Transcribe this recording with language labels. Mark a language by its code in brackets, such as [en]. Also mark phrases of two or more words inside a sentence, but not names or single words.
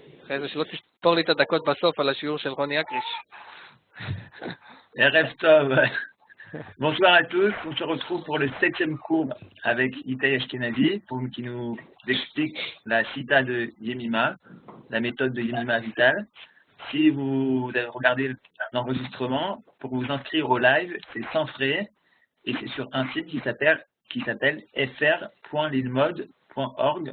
[he] שלא תספור לי את הדקות בסוף על השיעור של רוני אקריש. ערב טוב. [fr] Bonsoir à tous, on se retrouve pour le 7e cours avec Itai Ashkenazi qui nous explique la cita de Yemima, la méthode de Yemima Vital. Si vous avez regardé l'enregistrement, pour vous inscrire au live, c'est sans frais et c'est sur un site qui s'appelle fr.lilmod.org.